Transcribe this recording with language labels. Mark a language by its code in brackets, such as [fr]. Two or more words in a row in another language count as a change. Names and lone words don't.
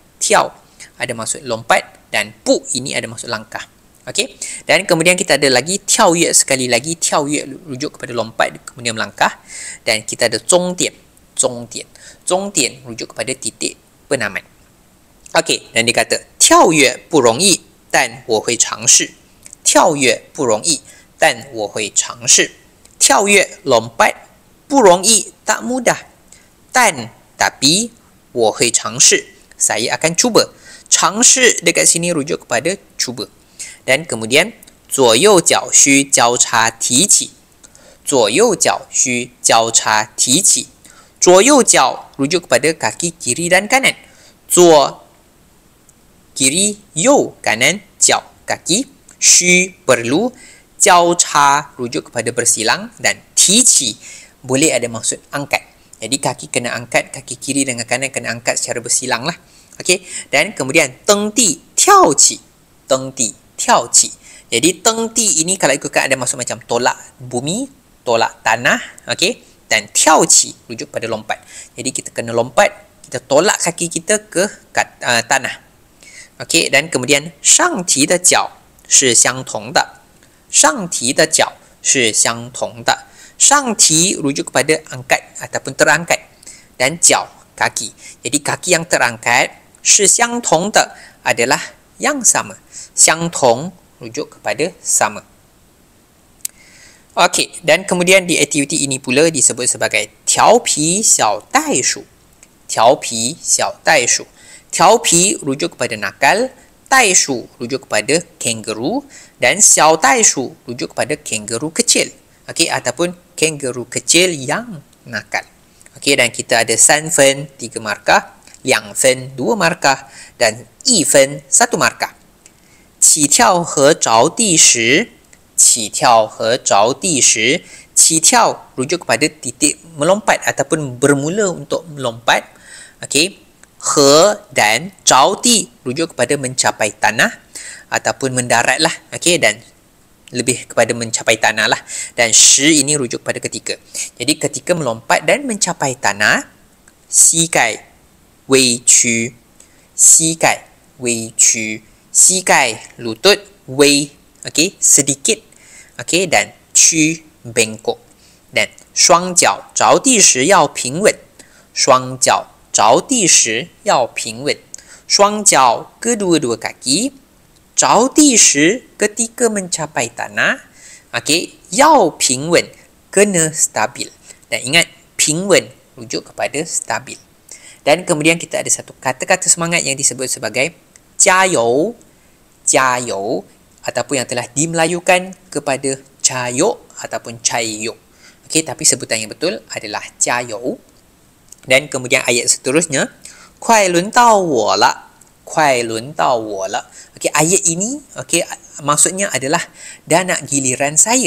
[ms] Tiao ada maksud lompat, dan pu ini ada maksud langkah. Okey, dan kemudian kita ada lagi tiao yue, sekali lagi tiao yue rujuk kepada lompat kemudian melangkah, dan kita ada zong dian rujuk kepada titik penamat. Okey, dan dia kata [zh] 跳跃不容易, 但我会尝试。跳跃不容易，但我会尝试。 [ms] 跳跃 lompat 不容易 tak mudah, tapi [zh] 我会尝试 [ms] saya akan cuba. [zh] 尝试 [ms] dekat sini rujuk kepada cuba. Dan kemudian [zh] 左右脚需交叉提起，左右脚需交叉提起。 [ms] 左右脚 rujuk kepada kaki kiri dan kanan. 左 kiri, yo kanan, 脚 kaki, 需 perlu, 交叉 rujuk kepada bersilang, dan 提起 boleh ada maksud angkat. Jadi kaki kena angkat, kaki kiri dengan kanan kena angkat secara bersilang lah. Okey, dan kemudian [zh] 蹬地跳起. [ms] Jadi teng di ini kalau ikutkan ada maksud macam tolak bumi, tolak tanah, okey, dan tiao qi rujuk pada lompat. Jadi kita kena lompat, kita tolak kaki kita ke tanah. Okey, dan kemudian [zh] 上提的脚是相同的，上提的脚是相同的。 [ms] 上提 rujuk kepada angkat ataupun terangkat, dan 脚 kaki. Jadi kaki yang terangkat [zh] 是相同的 [ms] adalah yang sama. 相同 rujuk kepada sama. Okey, dan kemudian di aktiviti ini pula disebut sebagai [zh] 调皮小袋鼠。调皮小袋鼠。调皮 [ms] rujuk kepada nakal, 袋鼠 rujuk kepada kangaroo, dan 小袋鼠 rujuk kepada kangaroo kecil. Okey, ataupun kangaroo kecil yang nakal. Okey, dan kita ada 3分 3 markah, 2分 2 markah, dan 1分 1 markah. [zh] 起跳和着地时，起跳和着地时，起跳 [ms] rujuk kepada titik melompat ataupun bermula untuk melompat. Okey, he dan 着地 rujuk kepada mencapai tanah ataupun mendarat lah. Okey, dan lebih kepada mencapai tanah lah, dan shi ini rujuk pada ketika. Jadi ketika melompat dan mencapai tanah, [zh] 膝盖微屈，膝盖微屈，膝盖 lutut, 微 [ms] okey sedikit, okey, dan [zh] 屈 [ms] bengkok, dan [zh] 双脚着地时要平稳，双脚着地时要平稳，双脚 [ms] kedua-dua kaki, 着地时 ketika mencapai tanah, okey, 要平稳 kena stabil, dan ingat 平稳 rujuk kepada stabil. Dan kemudian kita ada satu kata-kata semangat yang disebut sebagai [zh] 加油，加油, [ms] ataupun yang telah dimelayukan kepada 加油 ataupun 加油. Okey, tapi sebutan yang betul adalah 加油. Dan kemudian ayat seterusnya, [zh] 快轮到我了，快轮到我了. [ms] Okey, ayat ini okey maksudnya adalah dah nak giliran saya.